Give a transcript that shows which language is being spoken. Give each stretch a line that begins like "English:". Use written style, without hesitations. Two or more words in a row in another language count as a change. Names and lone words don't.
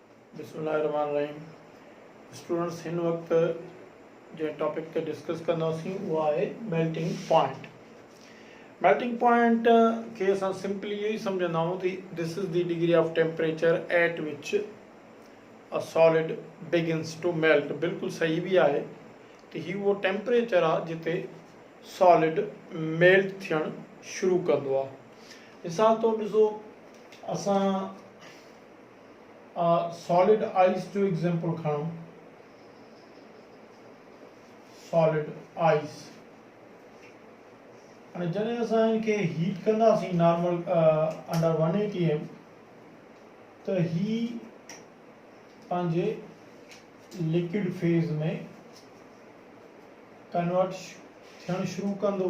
Sindhi: बिस्मिल्लाहिर्रहमानिर्रहीम। स्टूडेंट्स हिन वक्त जो टॉपिक ते डिस्कस कंदासीं उहा आहे
English: melting point. melting point
Sindhi: खे असां सिंपली इहो ई सम्झंदा आहियूं कि
English: this is the degree of temperature at which a solid begins to melt.
Sindhi: बिल्कुलु सही भी आहे कि ही उहो टेम्परेचर आहे जिते
English: solid melt
Sindhi: थियणु शुरू कंदो आहे। मिसाल तौरु ॾिसो, असां
English: solid ice
Sindhi: जो एग्जाम्पल खणूं।
English: solid ice
Sindhi: हाणे जॾहिं असां इनखे हीट कंदासीं
English: normal under
Sindhi: 180 एम त ही पंहिंजे
English: liquid phase
Sindhi: में कन्वर्ट थियणु शुरू कंदो।